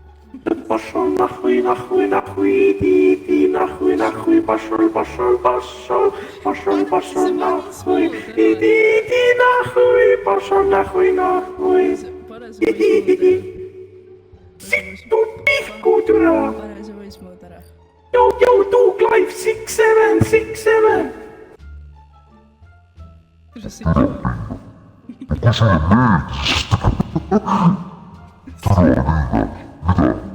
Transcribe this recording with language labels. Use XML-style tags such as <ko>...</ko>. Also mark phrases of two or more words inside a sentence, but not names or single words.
<ru>Пошел нахуй, нахуй, нахуй, иди нахуй, нахуй, пошел, пошел, пошел, пошел, пошел нахуй, иди нахуй, пошел нахуй, нахуй, иди.</ru> <et>Sittu pihku, türa! Pane see voice mode ära.</et> <en>Yo, Duke Life 6767!</en> <et>Kuidas see ikka? Kui sulle meeldis? Tule liiga, mida?</et>